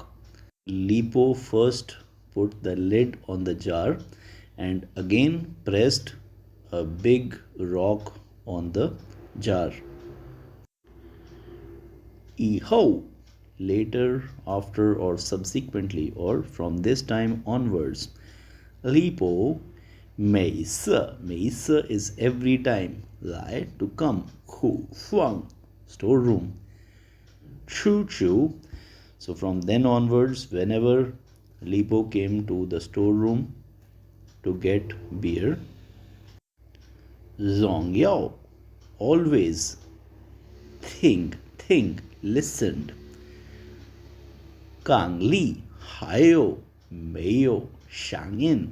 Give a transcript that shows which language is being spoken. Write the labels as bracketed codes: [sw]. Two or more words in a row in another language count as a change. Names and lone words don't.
[en] Lipo first put the lid on the jar and again pressed a big rock on the jar. Ihou, later, after, or subsequently, or from this time onwards. Lipo, mei se is every time. Lai, to come. Hu, fuang, storeroom. Chu chu. So from then onwards, whenever Lipo came to the storeroom to get beer, Zong Yao, always. Think, listened. Gang Li, Hayo, Meyo, Shang Yin.